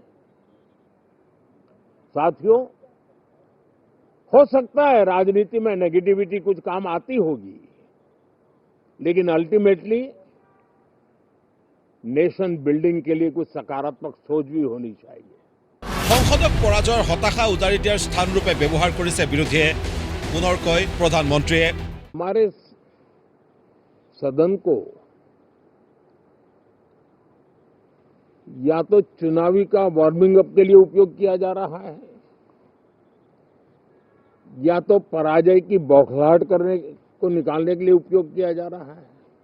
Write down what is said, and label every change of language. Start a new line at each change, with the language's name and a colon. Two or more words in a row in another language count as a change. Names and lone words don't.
Hindi: साथियों, हो सकता है राजनीति में नेगेटिविटी कुछ काम आती होगी, लेकिन अल्टीमेटली
English: nation building
Hindi: के लिए कुछ सकारात्मक सोच भी होनी चाहिए।
Assamese: সংসদক পৰাজয়ৰ হতাশা উজাৰি দিয়াৰ স্থানৰূপে ব্যৱহাৰ কৰিছে বিৰোধীয়ে। পুনৰ কয় প্ৰধানমন্ত্ৰীয়ে,
Hindi: हमारे सदन को या तो चुनावी का
English: warming up
Hindi: के लिए उपयोग किया जा रहा है, या तो पराजय की बौखलाहट करने को निकालने के लिए उपयोग किया जा रहा है।